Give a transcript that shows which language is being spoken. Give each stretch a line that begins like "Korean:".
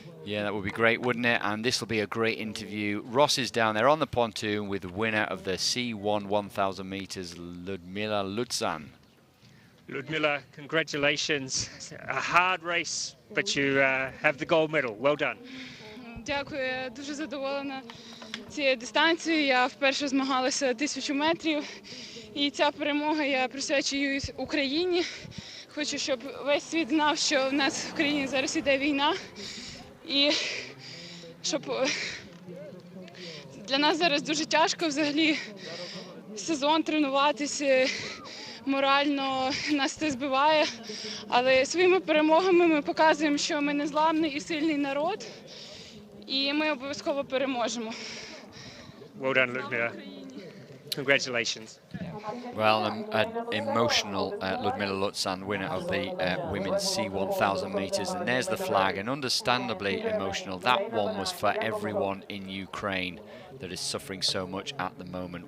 English: Yeah, that would be great, wouldn't it? And this will be a great interview. Ross is down there on the pontoon with the winner of the C1 1,000 meters, Ludmila Lutzan. Ludmila, congratulations. A hard race, but you have the gold medal. Well done.
Ukrainian: Дякую, я дуже задоволена цією дистанцією. Я вперше змагалася 1000 метрів. І ця перемога я присвячую Україні. Хочу, щоб весь світ знав, що в нас в країні зараз іде війна. І щоб для нас зараз дуже тяжко взагалі сезон тренуватися. Морально нас це збиває. Але своїми перемогами ми показуємо, що ми незламний і сильний народ. І ми обов'язково переможемо.
English: Well done, Ludmila. Congratulations. Well, an emotional Ludmila Lutzan, winner of the women's C1000 metres, and there's the flag, and understandably emotional. That one was for everyone in Ukraine that is suffering so much at the moment.